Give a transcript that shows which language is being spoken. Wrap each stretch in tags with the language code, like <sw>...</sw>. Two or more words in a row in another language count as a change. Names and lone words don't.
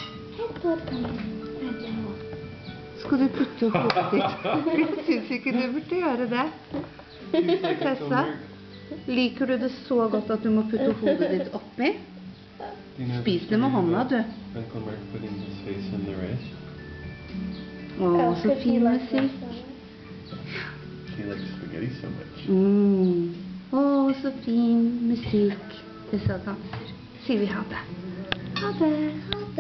<no>Skal du putte hodet ditt? Jeg synes ikke du burde gjøre det. Tessa, liker du det så godt at du må putte hodet ditt oppi? Spis det med hånda, du. Åh, så fin musikk.</no> <en>She likes spaghetti so much.</en> <no>Åh, så fin musikk. Tessa danser. Sier vi ha det. Ha det.</no>